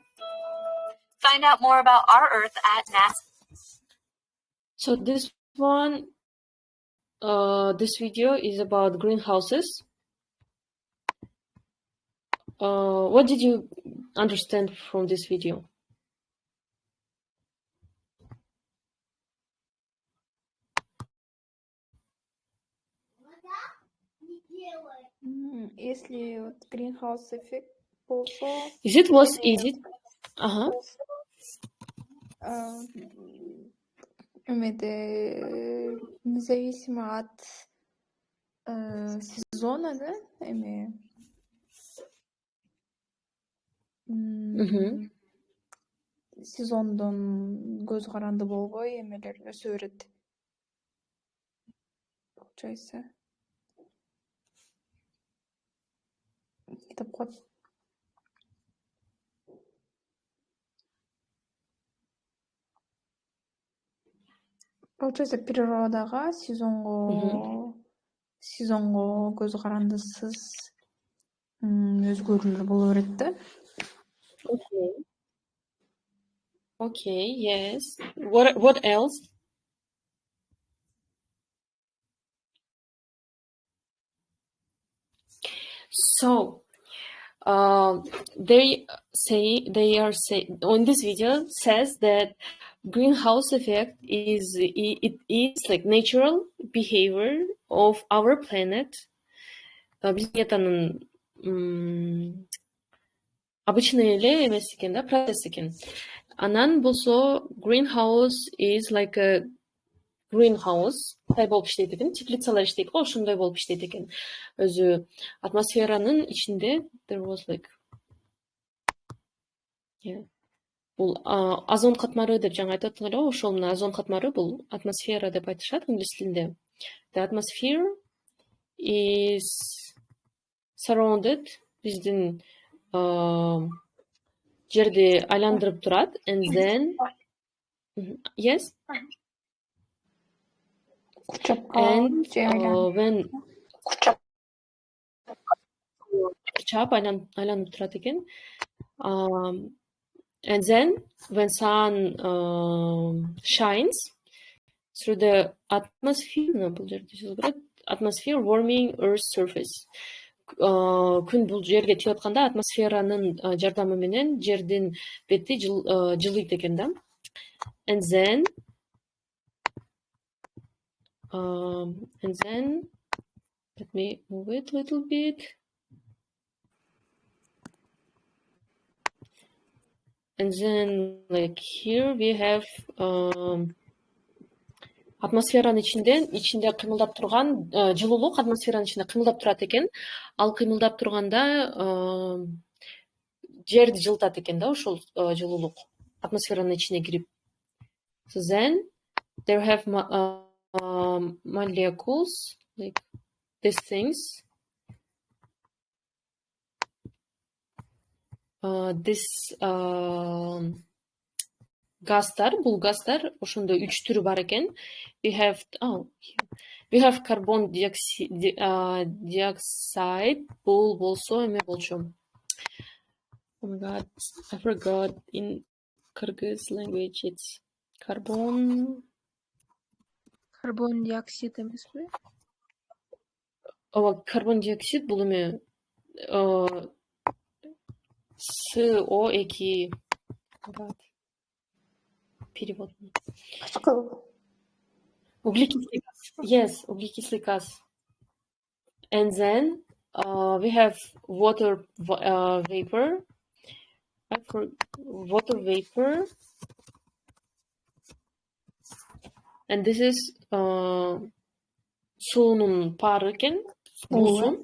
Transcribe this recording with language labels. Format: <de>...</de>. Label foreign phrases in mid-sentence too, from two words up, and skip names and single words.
<en>Find out more about our Earth at NASA. So this video is about greenhouses. What did you understand from this video?</en> <ru>Если вот greenhouse эффект болсо,</ru> <en>Was easy?</en> <ru>Независимо от сезона,</ru> <ky>да, сезондон көз каранды болбой эмелер өсө берет. Получается. Кетип калат. Получается, природага сезонго көз карандысыз өзгөрүүлөр боло берет да.</ky> <en>Okay, yes. What else? So, they are saying on this video says that greenhouse effect is like natural behavior of our planet.</en> <ky>Планетанын обычный эле эмес экен да, процесс экен. Анан болсо</ky> <en>greenhouse is like a greenhouse</en> <ky>тай болуп иштейт экен, теплицалар иштейт го, ошондой болуп иштейт экен. Өзү атмосферанын ичинде</ky> <en>there was like</en> <ky>бул озон катмары деп жаңы айтып аттыңар, ошол мына озон катмары бул атмосфера деп айтышат инглис тилинде.</ky> <en>The atmosphere is surrounded,</en> <ky>биздин жерди айландырып турат,</ky> <en>and then yes, and when</en> <ky>курчап айланып турат экен,</ky> <en>and then when sun shines through the atmosphere, atmosphere warming Earth's surface.</en> <ky>Күн бул жерге тийип атканда атмосферанын жардамы менен жердин бети жылыйт экен да.</ky> <en>And then let me move it a little bit. And then like here we have</en> <ky>атмосферанын ичинде кыймылдап турган жылуулук атмосферанын ичинде кыймылдап турат экен. Ал кыймылдап турганда жерди жылытат экен да, ошол жылуулук атмосферанын ичине кирип.</ky> <en>So then there have molecules like these things.</en> <ky>This газдар, бул газдар ошондо 3 түрү бар экен.</ky> <en>We have carbon dioxide,</en> <ky>бул болсо эме болчу.</ky> <en>Oh my god, I forgot in Kyrgyz language it's carbon</en> <ky>диоксид эмеспи?</ky> <en>Carbon dioxide</en> <ky>бул эме</ky> <ru>CO2 перевод. углекислый газ.</ru> <en>Yes,</en> <ru>углекислый gaz.</ru> <en>And then we have water vapor. Water vapor. And this is</en> <ky>суунун пары экен, буусун.</ky>